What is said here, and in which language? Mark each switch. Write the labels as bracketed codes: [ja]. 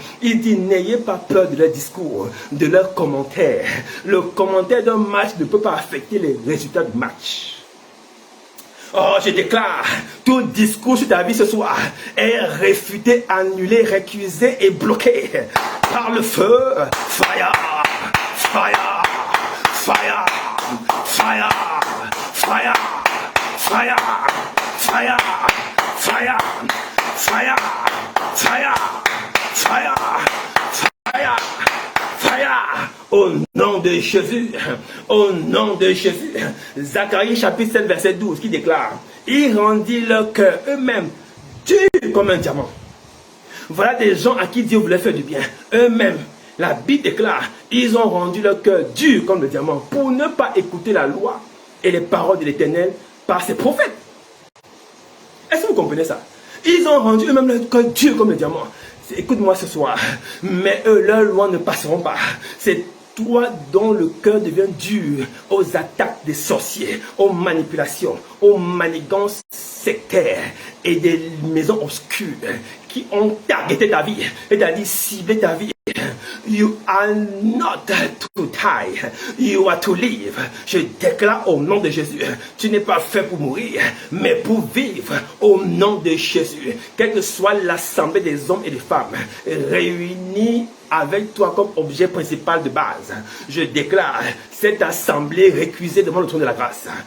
[fr] Il dit, n'ayez pas peur de leur discours, de leurs commentaires. Le commentaire d'un match ne peut pas affecter les résultats du match. Oh, je déclare, tout discours sur ta vie ce soir est réfuté, annulé, récusé et bloqué par le feu. [en] Fire, fire, fire, fire, fire, fire, fire, fire, fire. Fire! Fire! Fire! Fire! [fr] Au nom de Jésus, au nom de Jésus. Zacharie chapitre 7 verset 12 qui déclare, il rendit leur cœur eux-mêmes dur comme un diamant. Voilà des gens à qui Dieu voulait faire du bien. Eux-mêmes, la Bible déclare, ils ont rendu leur cœur dur comme le diamant pour ne pas écouter la loi et les paroles de l'Éternel par ses prophètes. Est-ce que vous comprenez ça? Ils ont rendu eux-mêmes leur cœur dur comme le diamant. Écoute-moi ce soir. Mais eux, leurs lois ne passeront pas. C'est toi dont le cœur devient dur aux attaques des sorciers, aux manipulations, aux manigances sectaires et des maisons obscures qui ont targeté ta vie, c'est-à-dire ciblé ta vie. [en] You are not to die, you are to live. [fr] Je déclare au nom de Jésus, tu n'es pas fait pour mourir, mais pour vivre au nom de Jésus. Quelle que soit l'assemblée des hommes et des femmes réunis avec toi comme objet principal de base, je déclare cette assemblée récusée devant le trône de la grâce.